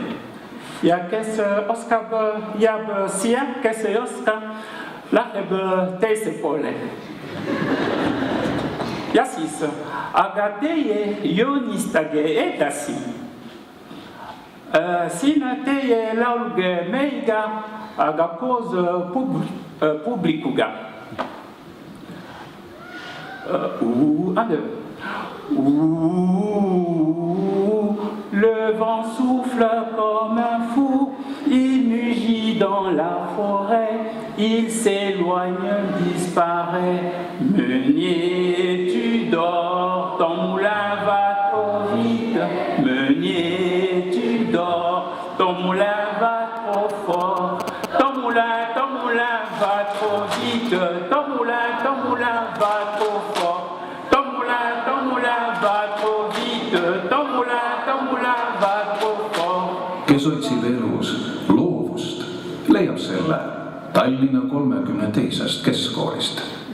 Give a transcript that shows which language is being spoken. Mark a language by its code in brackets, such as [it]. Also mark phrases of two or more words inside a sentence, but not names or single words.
[et] Ja kes oskab, jääb siia, kes ei oska, läheb teise poole. Ja siis, aga teie joonistage edasi. Siin teie laulge meiega, aga koos publikuga. [fr] Le vent souffle comme un fou, il mugit dans la forêt, il s'éloigne, disparaît. Meunier, tu dors, ton moulin va trop vite. Meunier, tu dors, ton moulin va trop fort. Ton moulin va trop vite. Ton moulin va trop fort. Ton moulin va trop vite. Ton moulin va trop fort. [et] Kes otsib elus loovust, leiab selle Tallinna 32. keskkoolist.